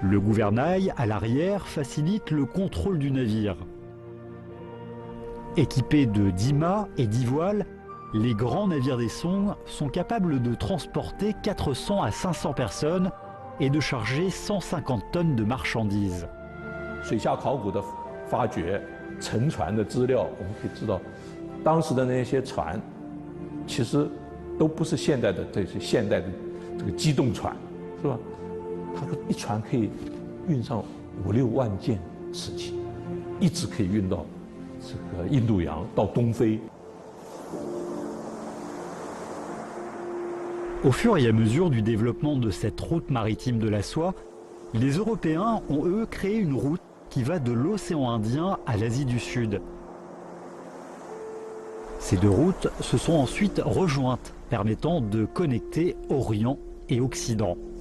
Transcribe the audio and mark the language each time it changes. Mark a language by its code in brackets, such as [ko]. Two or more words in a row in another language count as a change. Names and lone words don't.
[fr] Le gouvernail, à l'arrière, facilite le contrôle du navire. Équipés de 10 mâts et 10 voiles, les grands navires des Song sont capables de transporter 400 à 500 personnes et de charger 150 tonnes de marchandises. [zh] 水下考古的发掘、沉船的资料，我们可以知道，当时的那些船，其实都不是现代的这个机动船，是吧？他说一船可以运上5、6万件瓷器，一直可以运到这个印度洋，到东非。 [fr] Au fur et à mesure du développement de cette route maritime de la soie, les Européens ont eux créé une route qui va de l'océan Indien à l'Asie du Sud. Ces deux routes se sont ensuite rejointes, permettant de connecter Orient et Occident.